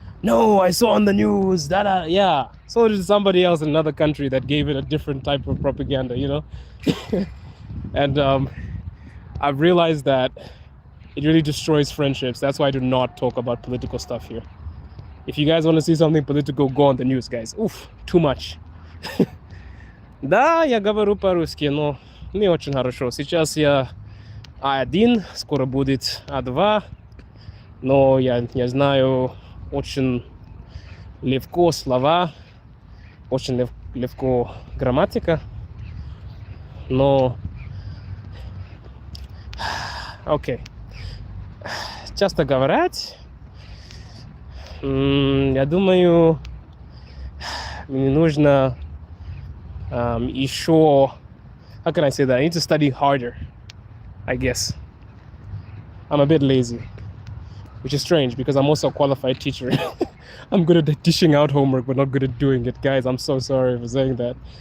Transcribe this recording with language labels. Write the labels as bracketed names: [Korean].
[English] No, I saw on the news that, yeah. So did somebody else in another country that gave it a different type of propaganda, you know? And I've realized that it really destroys friendships. That's why I do not talk about political stuff here. If you guys want to see something political, go on the news, guys. Oof, too much. [Russian] Да, я говорю по-русски, но не очень хорошо. Сейчас я А1, скоро будет А2, но я не знаю очень легко слова, очень легко грамматика, но... Окей. Часто говорят, я думаю, мне нужно еще, [English] how can I say that? I need to study harder, I guess. I'm a bit lazy, which is strange because I'm also a qualified teacher. I'm good at dishing out homework, but not good at doing it. Guys, I'm so sorry for saying that.